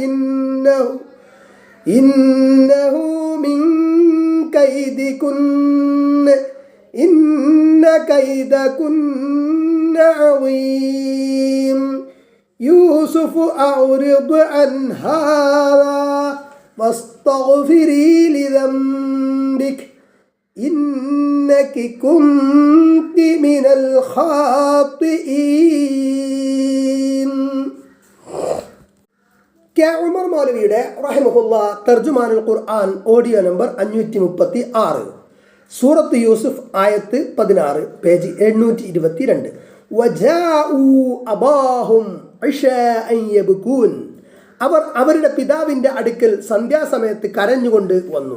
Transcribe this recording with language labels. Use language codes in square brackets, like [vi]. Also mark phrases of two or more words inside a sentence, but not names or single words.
[ar] إنه من كيدكن إن كيدكن عظيم يوسف أعرض عن هذا واستغفري لذنبك إنك كنت من الخاطئين. [ml] കെ ഉമർ മൗലവിയുടെ റഹിമഹുല്ല തർജുമാനുൽ ഖുർആൻ ഓഡിയോ നമ്പർ 536, സൂറത്ത് യൂസുഫ് ആയത്ത് 16, പേജ് 722. [ar] وجاءوا أباهم عشاء يبكون, [ml] അവർ അവരുടെ പിതാവിൻ്റെ അടുക്കൽ സന്ധ്യാസമയത്ത് കരഞ്ഞുകൊണ്ട് വന്നു.